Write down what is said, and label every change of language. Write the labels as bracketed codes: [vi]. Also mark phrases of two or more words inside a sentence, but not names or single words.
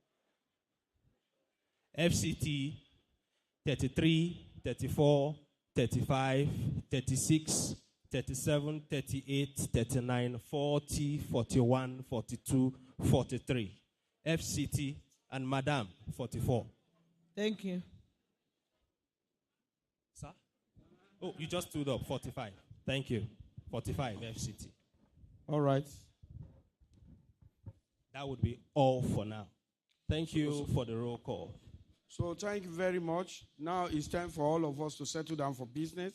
[en] FCT 33, 34, 35, 36, 37, 38, 39, 40, 41, 42, 43. FCT and Madam 44. Thank you. Sir? Oh, you just stood up. 45. Thank you. 45 FCT. All right. That would be all for now. Thank you for the roll call. So thank you very much. Now it's time for all of us to settle down for business.